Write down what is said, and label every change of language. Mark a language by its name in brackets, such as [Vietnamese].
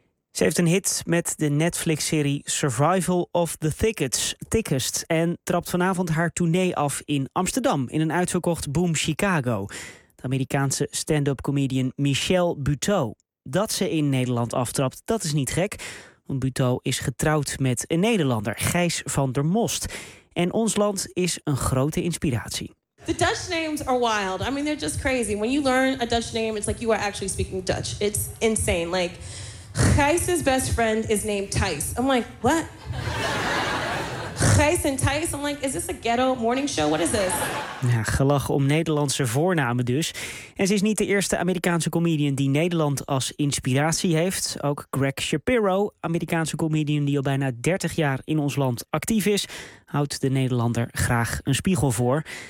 [Dutch] Ze heeft een hit met de Netflix-serie Survival of the Thickest en trapt vanavond haar tournee af in Amsterdam in een uitverkocht Boom Chicago. De Amerikaanse stand-up comedian Michelle Buteau. Dat ze in Nederland aftrapt, dat is niet gek. Want Buteau is getrouwd met een Nederlander, Gijs van der Most. En ons land is een grote inspiratie. [English] The Dutch names are wild. I mean, they're just crazy. When you learn a Dutch name, it's like you are actually speaking Dutch. It's insane. Like, Gijs's best friend is named Thijs. I'm like, what? Gijs and Thijs? I'm like, is this a ghetto morning show? What is this? [Dutch] Gelach om Nederlandse voornamen dus. En ze is niet de eerste Amerikaanse comedian die Nederland als inspiratie heeft. Ook Greg Shapiro, Amerikaanse comedian die al bijna 30 jaar in ons land actief is, houdt de Nederlander graag een spiegel voor.